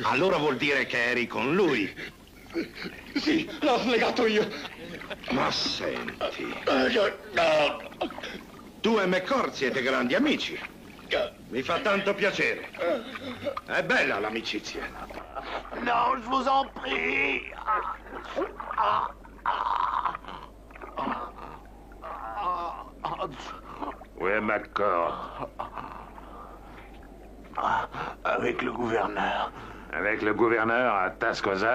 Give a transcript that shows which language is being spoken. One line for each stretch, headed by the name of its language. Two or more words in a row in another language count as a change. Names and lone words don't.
Italian: Allora vuol dire che eri con lui. Sì, l'ho legato io. Ma senti... No. Tu e McCord siete grandi amici. Mi fa tanto piacere. È bella l'amicizia.
French: Non, je vous en prie. Où est McCord? Avec le gouverneur. Avec le gouverneur à Tascosa?